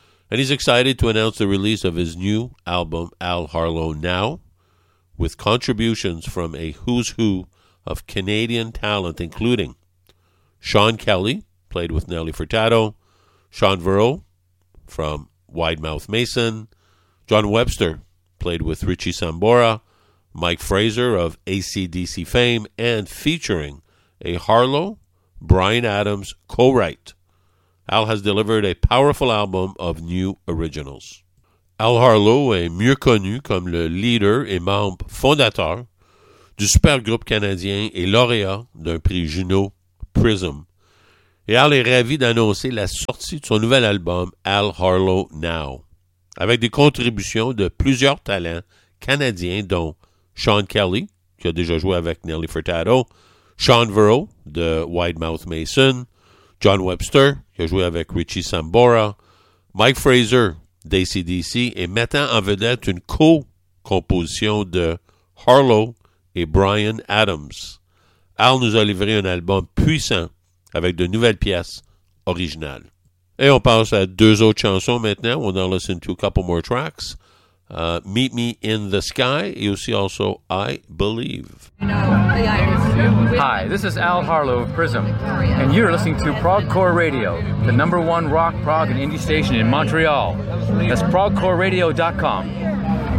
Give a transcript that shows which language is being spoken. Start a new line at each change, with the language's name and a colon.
English: And he's excited to announce the release of his new album, Al Harlow Now, with contributions from a who's who of Canadian talent, including Sean Kelly, played with Nelly Furtado, Sean Vereau from Widemouth Mason, John Webster, played with Richie Sambora, Mike Fraser of AC/DC fame, and featuring a Harlow, Bryan Adams co-write. Al has delivered a powerful album of new originals.
French: Al Harlow est mieux connu comme le leader et membre fondateur du supergroupe canadien et lauréat d'un prix Juno Prism. Et Al est ravi d'annoncer la sortie de son nouvel album Al Harlow Now, avec des contributions de plusieurs talents canadiens dont Sean Kelly, qui a déjà joué avec Nelly Furtado, Sean Vereau de Widemouth Mason, John Webster, qui a joué avec Richie Sambora, Mike Fraser d'AC/DC, et mettant en vedette une co-composition de Harlow et Bryan Adams. Al nous a livré un album puissant avec de nouvelles pièces originales. Et on passe à deux autres chansons maintenant.
English: On en listen to a couple more tracks. Meet Me in the Sky, you see also I Believe. Hi, this is Al Harlow of Prism, and you're listening to Progcore Radio, the number one rock, prog, and indie station in Montreal. That's progcoreradio.com.